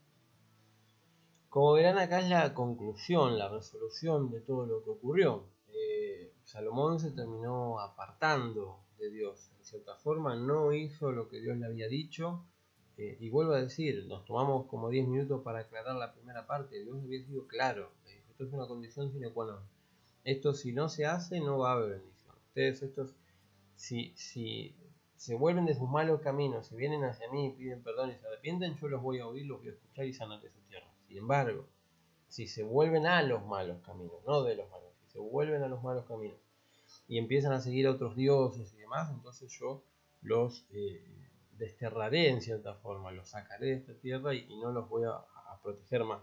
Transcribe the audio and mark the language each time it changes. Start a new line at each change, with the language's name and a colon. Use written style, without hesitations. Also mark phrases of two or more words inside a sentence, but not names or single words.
Spanish: Como verán, acá es la conclusión, la resolución de todo lo que ocurrió. Salomón se terminó apartando de Dios. En cierta forma, no hizo lo que Dios le había dicho. Y vuelvo a decir, nos tomamos como 10 minutos para aclarar la primera parte. Dios había sido claro. Esto es una condición
Latin: sine qua non.
Spanish: Esto, si no se hace, no va a haber bendición. Ustedes, si se vuelven de sus malos caminos, si vienen hacia mí y piden perdón y se arrepienten, yo los voy a oír, los voy a escuchar y sanar de su tierra. Sin embargo, si se vuelven a los malos caminos, no de los malos, si se vuelven a los malos caminos y empiezan a seguir a otros dioses y demás, entonces yo los desterraré en cierta forma, los sacaré de esta tierra y no los voy a proteger más.